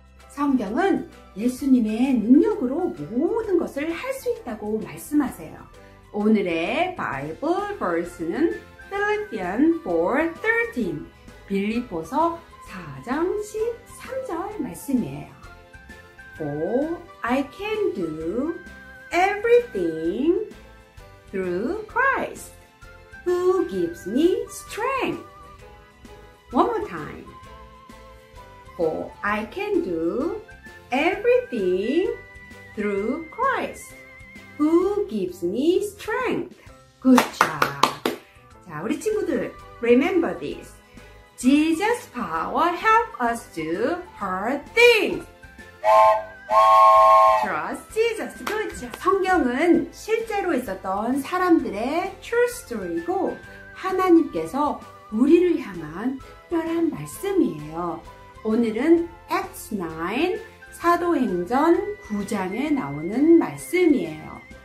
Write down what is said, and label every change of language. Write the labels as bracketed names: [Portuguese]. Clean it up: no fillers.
[Korean] 성경은 예수님의 능력으로 모든 것을 할 수 있다고 말씀하세요. 오늘의 바이블 버스는 Philippians 4:13 빌립보서 4장 13절 말씀이에요. [English] For I can do everything through Christ who gives me strength. One more time. For I can do everything through Christ who gives me strength. Good job. [Korean] 자, 우리 친구들, [English] remember this. Jesus' power help us do hard things. Trust Jesus. Good job. [Korean] 성경은 실제로 있었던 사람들의 [English] true story [Korean] 고 하나님께서 우리를 향한 특별한 말씀이에요. 오늘은 Acts 9, 사도행전 9장에 나오는 말씀이에요.